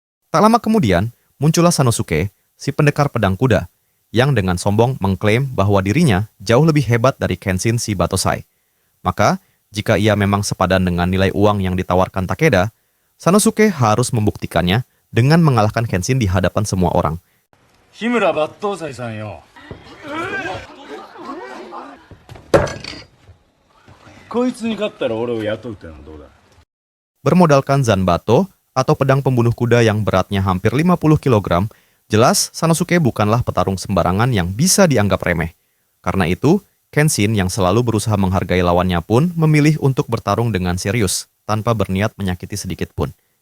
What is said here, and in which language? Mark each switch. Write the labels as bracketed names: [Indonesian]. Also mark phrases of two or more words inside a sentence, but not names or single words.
[Indonesian] Tak lama kemudian, muncullah Sanosuke, si pendekar pedang kuda, yang dengan sombong mengklaim bahwa dirinya jauh lebih hebat dari Kenshin si Batosai. Maka, jika ia memang sepadan dengan nilai uang yang ditawarkan Takeda, Sanosuke harus membuktikannya dengan mengalahkan Kenshin di hadapan semua orang. [Japanese] 日村抜刀斎さんよ。こいつに勝ったら俺を雇うってのはどうだ。 [Indonesian] Bermodalkan Zanbato atau pedang pembunuh kuda yang beratnya hampir 50 kg, jelas Sanosuke bukanlah petarung sembarangan yang bisa dianggap remeh. Karena itu, Kenshin yang selalu berusaha menghargai lawannya pun memilih untuk bertarung dengan serius, tanpa berniat menyakiti sedikit pun.